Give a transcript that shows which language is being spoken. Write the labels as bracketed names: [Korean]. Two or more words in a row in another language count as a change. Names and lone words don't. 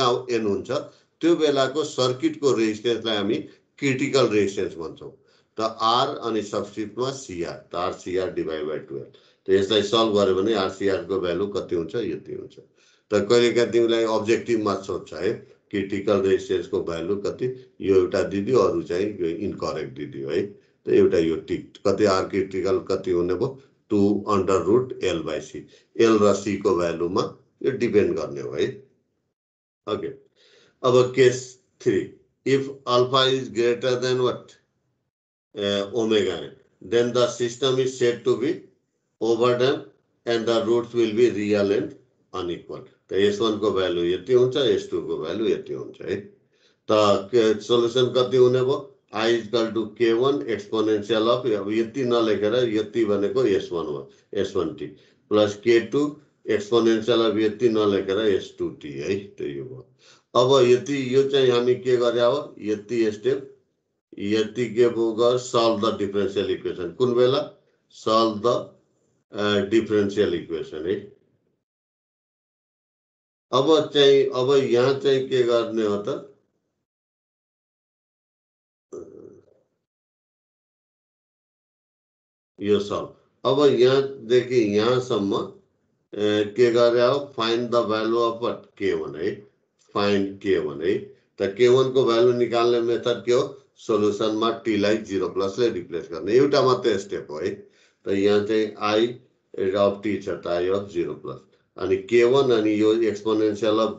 [Nepali] एन हुन्छ त्यो बेलाको सर्किटको रेजिस्टेन्सलाई हामी [English] critical resistance [Nepali] भन्छौँ त r अनि सबस्क्रिप्टमा cr त rcr [English] divide by 12 [Nepali] त यसलाई सल्भ गर्यो भने rcr को भ्यालु कति हुन्छ यति हुन्छ त कहिलेकाहीँ तिमीलाई अब्जेक्टिभमा सोध्छ है क्रिटिकल रेजिस्टेन्सको भ्यालु कति यो एउटा दिदियो अरु चाहिँ यो इनकरेक्ट दिदियो है त एउटा यो टिक कति r क्रिटिकल कति हुने भयो 2√l/c l र c को भ्यालुमा यो डिपेन्ड गर्ने हो है ओके अब केस 3 [English] if alpha is greater than what omega n, then the system is said to be overdamped and the roots will be real and unequal. [Nepali] त s1 को भ्यालु यति हुन्छ s2 को भ्यालु यति हुन्छ है त सोलुसन कति हुने भयो i = k1 [English] exponential of [Nepali] यति नलेखेर यति भनेको s1 हो s1t [English] plus k2 exponential [Nepali] अफ यति नलेखेर s2t है त यो भयो अब यति यो चाहिँ हामी के गरे हो यति स्टेप यति के होगा [English] solve the differential equation [Nepali] कुन बेला [English] solve the differential equation [Nepali] है अब यहाँ चाहिँ के गर्ने हो त यो सल्भ अब यहाँ देखि यहाँसम्म के गरे हो [English] find the value of what k1 [Nepali] है फाइन्ड k1 है त k1 को भ्यालु निकाल्ने मेथड के हो सोलुसन मा t लाई 0 प्लस ले रिप्लेस गर्ने एउटा मात्र स्टेप हो है त यहाँ चाहिँ i अफ t छ त i अफ 0 प्लस अनि k1 अनि यो [English] exponential of